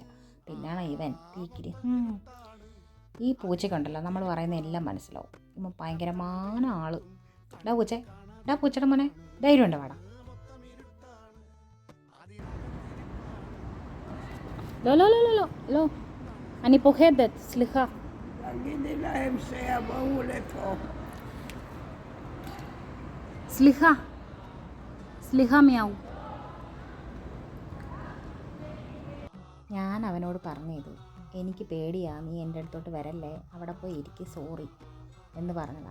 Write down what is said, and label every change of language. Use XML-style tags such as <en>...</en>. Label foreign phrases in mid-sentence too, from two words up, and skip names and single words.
<ml>പിന്നാണ് ഇവൻ തീക്കിരി. ഈ പൂച്ചയ്ക്കുണ്ടല്ലോ നമ്മൾ പറയുന്ന എല്ലാം മനസ്സിലാവും. ഇപ്പം ഭയങ്കരமான ആള്. പൂച്ചയുടെ മോനെ ധൈര്യം ഉണ്ടോ? വാടാ.</ml> <he>ലോ אני פוחדת, סליחה. תגידי להם שיבואו לפה. സ്ലിഹ മിയാവൂ.</he> <ml>ഞാൻ അവനോട് പറഞ്ഞത്, എനിക്ക് പേടിയാ, നീ എൻ്റെ അടുത്തോട്ട് വരല്ലേ, അവിടെ പോയി ഇരിക്ക്, സോറി എന്ന് പറഞ്ഞതാണ്.</ml>